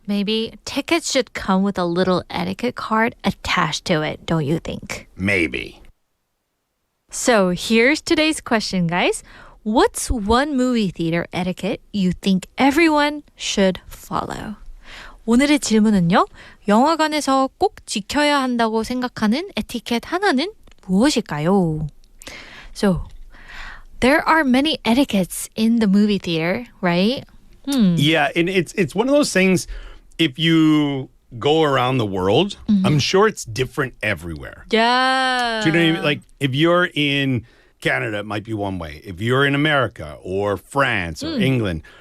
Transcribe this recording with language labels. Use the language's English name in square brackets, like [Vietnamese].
[English] Maybe tickets should come with a little etiquette card attached to it, don't you think? Maybe. So here's today's question, guys. What's one movie theater etiquette you think everyone should follow? [Korean] 오늘의 질문은요. 영화관에서 꼭 지켜야 한다고 생각하는 에티켓 하나는 무엇일까요? [English] So, there are many etiquettes in the movie theater, right? Yeah, and it's one of those things, if you go around the world, I'm sure it's different everywhere. Yeah. Do you know what I mean? Like, if you're in Canada, it might be one way. If you're in America or France or England.